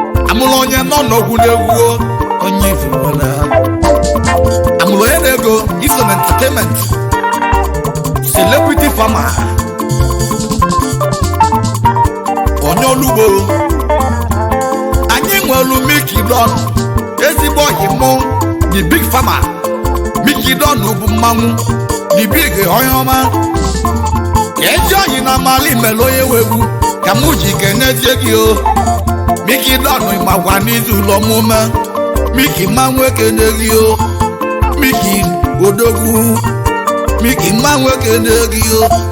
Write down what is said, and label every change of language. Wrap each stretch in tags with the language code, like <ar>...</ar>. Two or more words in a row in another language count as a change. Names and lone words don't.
<ig>Amụrụ onye nọ n'okwu na-egwu o, onye ifuru na. Amụrụ onye na-ego, iso na entertainment.</ig> <en>Celebrity farmer.</en> <ig>Onye olugbo. Anyị nwere Mickey Don, ezigbo ọyị mụ,</ig> <en>the big farmer.</en> <ig>Mickey Don bụ mmanwụ,</ig> <en>the big</en> <ig>onye ọma. Ezi ọyị na amali mere onye wegwu, ka mụ ji kenezie gị o. Mickey Don makwa n'izu ụlọ omume, Mickey mmanwụ ekene gị o. Mickey Odogwu, Mickey mmanwụ ekene gị o.</ig>